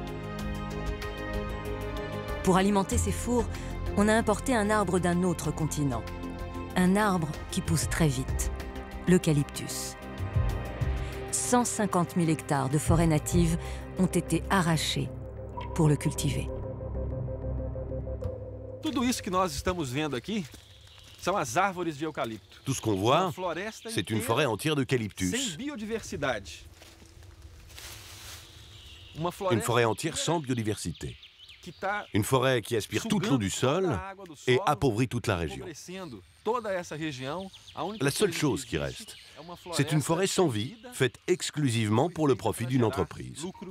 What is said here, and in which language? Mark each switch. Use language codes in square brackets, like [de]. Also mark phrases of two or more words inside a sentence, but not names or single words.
[fr] Pour alimenter ces fours, on a importé un arbre d'un autre continent. Un arbre qui pousse très vite, l'eucalyptus. 150 000 hectares de forêt native ont été arrachés pour le cultiver. [pt] Tudo isso que nós estamos vendo aqui são as árvores de eucalipto. [fr] Tout ce qu'on voit, c'est une forêt entière d'eucalyptus. [pt] Sem biodiversidade. [fr] Une forêt entière sans biodiversité. Une forêt qui aspire toute l'eau du sol et appauvrit toute la région. La seule chose qui reste, c'est une forêt sans vie, faite exclusivement pour le profit d'une entreprise.